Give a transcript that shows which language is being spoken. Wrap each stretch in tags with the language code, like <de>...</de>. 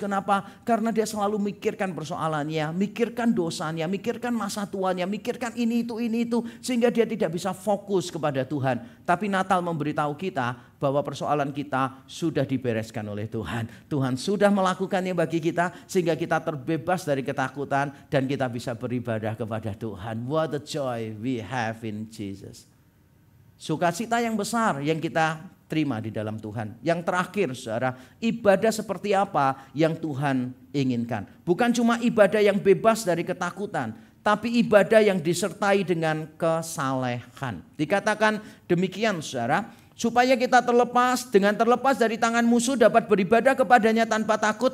<id>Kenapa? Karena dia selalu mikirkan persoalannya, mikirkan dosanya, mikirkan masa tuanya, mikirkan ini itu, sehingga dia tidak bisa fokus kepada Tuhan. Tapi Natal memberitahu kita bahwa persoalan kita sudah dibereskan oleh Tuhan. Tuhan sudah melakukannya bagi kita sehingga kita terbebas dari ketakutan dan kita bisa beribadah kepada Tuhan.</id> <en>What a joy we have in Jesus.</en> <id>Sukacita yang besar yang kita terima di dalam Tuhan. Yang terakhir saudara, ibadah seperti apa yang Tuhan inginkan. Bukan cuma ibadah yang bebas dari ketakutan, tapi ibadah yang disertai dengan kesalehan. Dikatakan demikian saudara, supaya kita terlepas dari tangan musuh dapat beribadah kepadanya tanpa takut.</id>